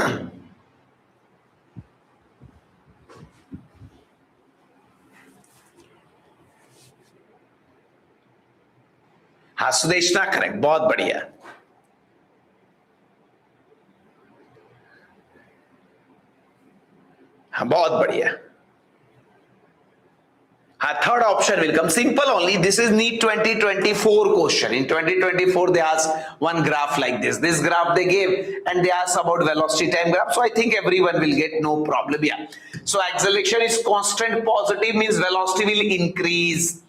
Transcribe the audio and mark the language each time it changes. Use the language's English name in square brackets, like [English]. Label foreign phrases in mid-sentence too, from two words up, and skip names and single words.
[Hindi] हाँ सुदेशना करेक्ट, बहुत बढ़िया. हाँ बहुत बढ़िया. [English] Third option will come. Simple only. This is NEET 2024 question. In 2024, they asked one graph like this. This graph they gave and they asked about velocity time graph. So I think everyone will get no problem. Yeah. So acceleration is constant positive means velocity will increase.